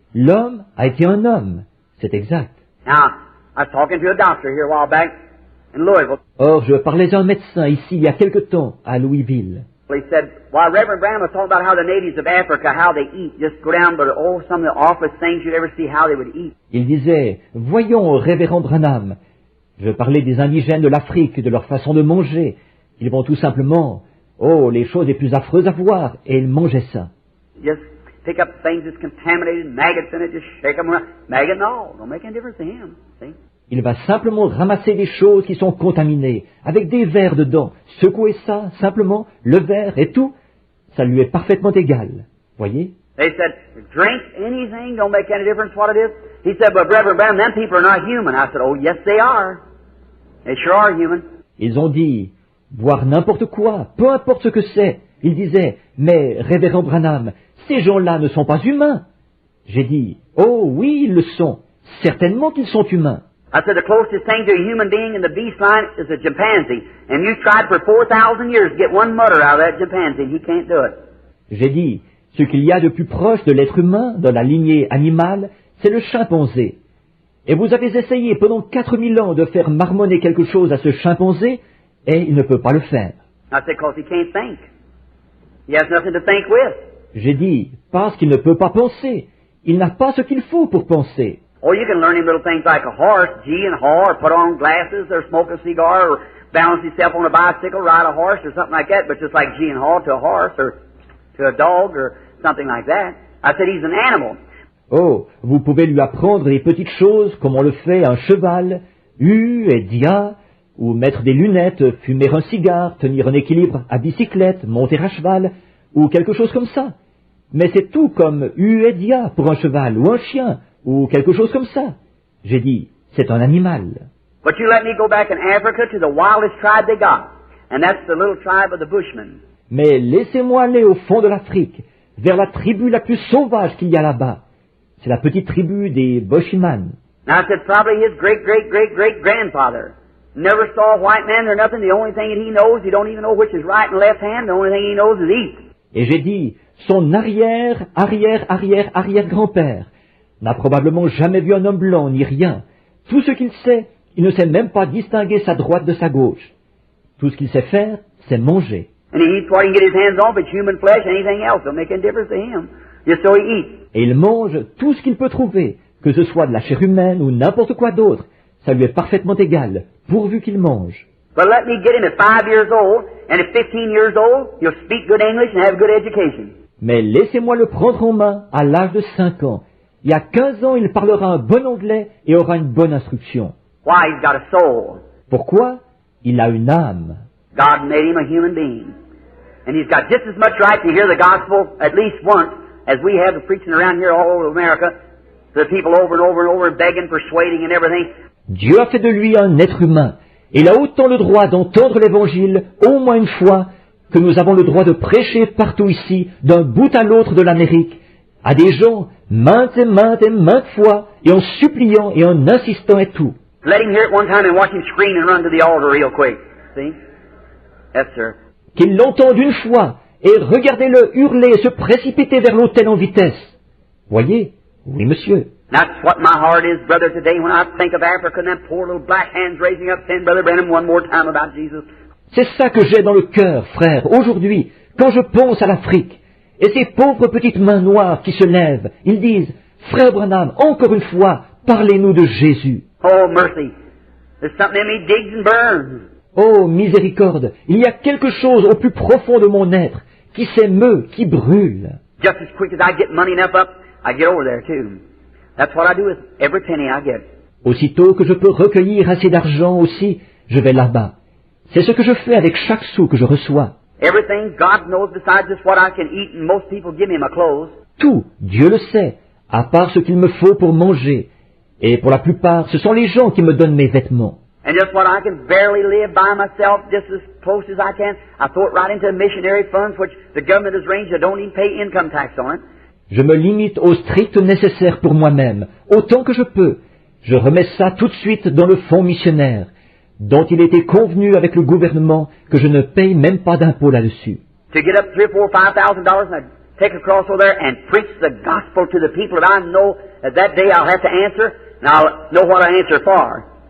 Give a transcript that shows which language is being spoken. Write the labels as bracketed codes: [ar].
[fr] L'homme a été un homme. C'est exact. [en] Now, I was talking to a doctor here a while back in Louisville. [fr] Or, je parlais à un médecin ici il y a quelque temps à Louisville. [en] He said, while Reverend Branham was talking about how the natives of Africa, how they eat, just go down, but oh, some of the awfulest things you'd ever see, how they would eat. [fr] Il disait, voyons, révérend Branham, je parlais des indigènes de l'Afrique, de leur façon de manger. Ils vont tout simplement, oh, les choses les plus affreuses à voir, et ils mangeaient ça. [en] Just pick up things that's contaminated, maggots in it, just shake them around. Maggot and all, don't make any difference to him, see? [fr] Il va simplement ramasser des choses qui sont contaminées, avec des vers dedans, secouer ça, simplement, le verre et tout, ça lui est parfaitement égal. Voyez? [en] They said, drink anything, don't make any difference what it is. He said, but Reverend Branham, them people are not human. I said, oh, yes, they are. They sure are human. [fr] Ils ont dit, boire n'importe quoi, peu importe ce que c'est. Il disait, mais révérend Branham, ces gens-là ne sont pas humains. J'ai dit, oh oui, ils le sont. Certainement qu'ils sont humains. [en] I said, the closest thing to a human being in the beast line is a chimpanzee. And you tried for 4,000 years to get one mutter out of that chimpanzee, and he can't do it. [fr] J'ai dit, ce qu'il y a de plus proche de l'être humain dans la lignée animale, c'est le chimpanzé. Et vous avez essayé pendant 4000 ans de faire marmonner quelque chose à ce chimpanzé, et il ne peut pas le faire. [en] I said, because he can't think. He has nothing to think with. [fr] J'ai dit, parce qu'il ne peut pas penser. Il n'a pas ce qu'il faut pour penser. [en] Or you can learn him little things like a horse, gee and haw, or put on glasses, or smoke a cigar, or balance himself on a bicycle, ride a horse, or something like that, but just like gee and haw to a horse, or to a dog, or something like that. I said, he's an animal. [fr] Oh, vous pouvez lui apprendre des petites choses comme on le fait à un cheval, et dia, ou mettre des lunettes, fumer un cigare, tenir un équilibre à bicyclette, monter à cheval, ou quelque chose comme ça. Mais c'est tout comme et dia pour un cheval, ou un chien, ou quelque chose comme ça. J'ai dit, c'est un animal. [en] But you let me go back in Africa to the wildest tribe they got, and that's the little tribe of the Bushmen. [fr] Mais laissez-moi aller au fond de l'Afrique, vers la tribu la plus sauvage qu'il y a là-bas. C'est la petite tribu des Bushmen. [en] Now I said probably his great-great-great-great-grandfather never saw a white man or nothing. The only thing that he knows, he don't even know which is right and left hand. The only thing he knows is eat. [fr] Et j'ai dit, son arrière-arrière-arrière-arrière-grand-père n'a probablement jamais vu un homme blanc ni rien. Tout ce qu'il sait, il ne sait même pas distinguer sa droite de sa gauche. Tout ce qu'il sait faire, c'est manger. [en] And he eats what he can get his hands on, but human flesh, anything else, don't make any difference to him. Just so he eats. [fr] Et il mange tout ce qu'il peut trouver, que ce soit de la chair humaine ou n'importe quoi d'autre. Ça lui est parfaitement égal, pourvu qu'il mange. [en] But let me get him at 5 years old, and at 15 years old, he'll speak good English and have good education. [fr] Mais laissez-moi le prendre en main à l'âge de 5 ans. Il y a 15 ans, il parlera un bon anglais et aura une bonne instruction. [en] Why? He's got a soul. [fr] Pourquoi? Il a une âme. [en] God made him a human being. And he's got just as much right to hear the gospel at least once as we have the preaching around here all over America, the people over and over and over begging, persuading and everything. [fr] Dieu a fait de lui un être humain. Et il a autant le droit d'entendre l'évangile au moins une fois que nous avons le droit de prêcher partout ici, d'un bout à l'autre de l'Amérique, à des gens maintes et maintes et maintes fois, et en suppliant et en insistant et tout. [en] Let him hear it one time and watch him scream and run to the altar real quick. See? Yes, sir. [fr] Qu'il l'entende une fois, et regardez-le hurler et se précipiter vers l'autel en vitesse. Voyez? Oui, monsieur. [en] That's what my heart is, brother, today when I think of Africa and them poor little black hands raising up saying, Brother Branham, one more time about Jesus. [fr] C'est ça que j'ai dans le cœur, frère, aujourd'hui, quand je pense à l'Afrique, et ces pauvres petites mains noires qui se lèvent, ils disent, Frère Branham, encore une fois, parlez-nous de Jésus. [en] Oh, mercy. There's something in me digs and burns. [fr] Oh, miséricorde, il y a quelque chose au plus profond de mon être qui s'émeut, qui brûle. [en] Just as quick as I get money enough up, I get over there too. That's what I do with every penny I get. [fr] Aussitôt que je peux recueillir assez d'argent aussi, je vais là-bas. C'est ce que je fais avec chaque sou que je reçois. [en] Everything God knows besides just what I can eat, and most people give me my clothes. [fr] Tout, Dieu le sait, à part ce qu'il me faut pour manger. Et pour la plupart, ce sont les gens qui me donnent mes vêtements. [en] And just what I can barely live by myself, just as close as I can, I throw it right into missionary funds, which the government has arranged. I don't even pay income tax on it. [fr] Je me limite au strict nécessaire pour moi-même, autant que je peux. Je remets ça tout de suite dans le fonds missionnaire, dont il était convenu avec le gouvernement que je ne paye même pas d'impôt là-dessus. [en] To get up $3,000, $4,000, $5,000, and I take a cross over there and preach the gospel to the people that I know that day I'll have to answer, and I'll know what I answer for.